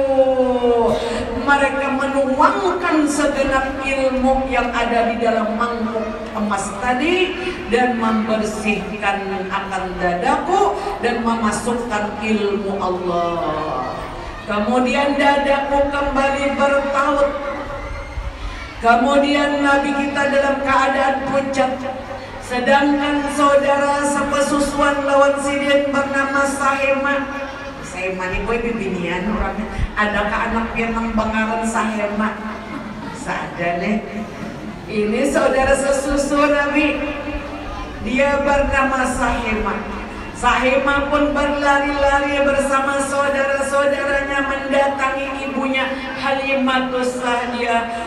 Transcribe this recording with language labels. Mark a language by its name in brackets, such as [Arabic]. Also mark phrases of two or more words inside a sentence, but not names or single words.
[Indonesian] Mereka menuangkan segenap ilmu yang ada di dalam mangkuk emas tadi dan membersihkan akan dadaku dan memasukkan ilmu Allah. Kemudian dadaku kembali bertaut. Kemudian Nabi kita dalam keadaan pucat. [Banjar] Sedangkan saudara sepesusuan lawan sidin bernama Sahema. Sahema ini gue bibinian orangnya. Adakah anak yang Bangaran Sahema? Ada nih. [Indonesian] Ini saudara sesusu Nabi. Dia bernama Sahema. Sahema pun berlari-lari bersama saudara-saudaranya mendatangi ibunya Halimatus Sa'diyah.